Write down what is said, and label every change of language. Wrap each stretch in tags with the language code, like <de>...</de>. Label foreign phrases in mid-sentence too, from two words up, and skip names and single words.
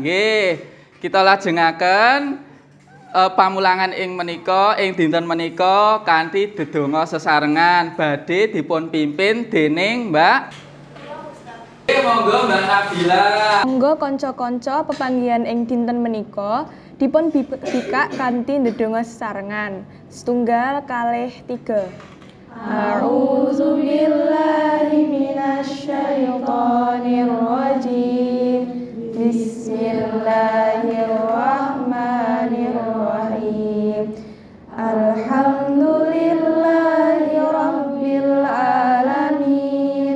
<jv>Nggih, kita lajengaken pamulangan ing menika, ing dinten menika kanthi dedonga sesarengan badhe dipun pimpin dening Mbak. Monggo Mbak Nabila. Monggo kanca-kanca pepanggihan ing dinten menika dipun bikak kanthi dedonga sesarengan. Setunggal kalih tiga.</jv> <ar>أعوذ بالله من الشيطان الرجيم. بسم الله الرحمن الرحيم. الحمد لله رب العالمين.</ar>